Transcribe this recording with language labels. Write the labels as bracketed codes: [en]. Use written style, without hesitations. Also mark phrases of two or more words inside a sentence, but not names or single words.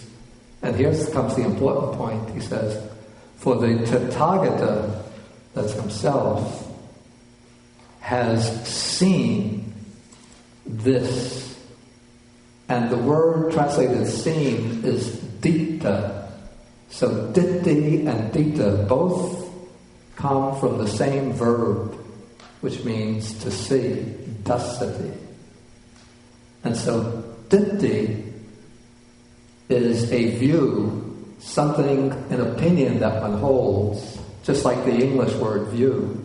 [en] And here comes the important point. He says, for the Tathagata, that's himself, has seen this. And the word translated seen is ditta. So ditti and ditta both come from the same verb, which means to see, dasati. And so ditti is a view, something, an opinion that one holds, just like the English word view.